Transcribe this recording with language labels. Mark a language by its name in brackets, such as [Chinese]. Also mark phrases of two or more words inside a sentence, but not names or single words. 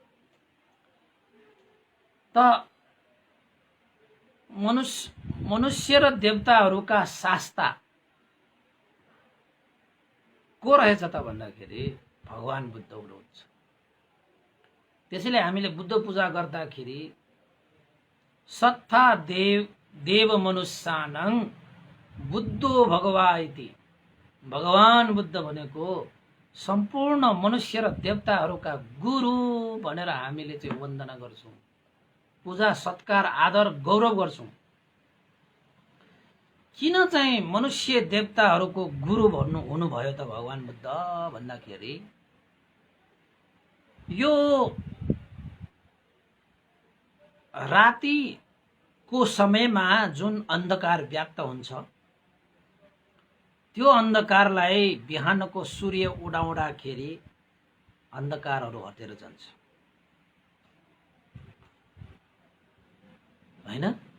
[Nepali] त मनुष्य र देवताहरूका शास्ता को रहेछ त भन्दाखेरि भगवान बुद्ध हुनुहुन्छ। त्यसैले हामीले बुद्ध पूजा गर्दाखेरि [Pali] सत्ता देव मनुष्यानं बुद्धो भगवा इति, [Nepali] भगवान बुद्ध भनेको सम्पूर्ण मनुष्य र देवताहरूका गुरु भनेर हामीले चाहिँ वन्दना गर्छौं, पूजा सत्कार आदर गौरव गर्छौं। किन चाहिँ मनुष्य देवताहरूको गुरु हुनुभयो त भगवान बुद्ध भन्दाखेरि यो रातिको समयमा जुन अन्धकार व्याप्त हुन्छ त्यो अन्धकारलाई बिहानको सूर्य उडाउँदाखेरि अन्धकारहरू हटेर जान्छ हैन।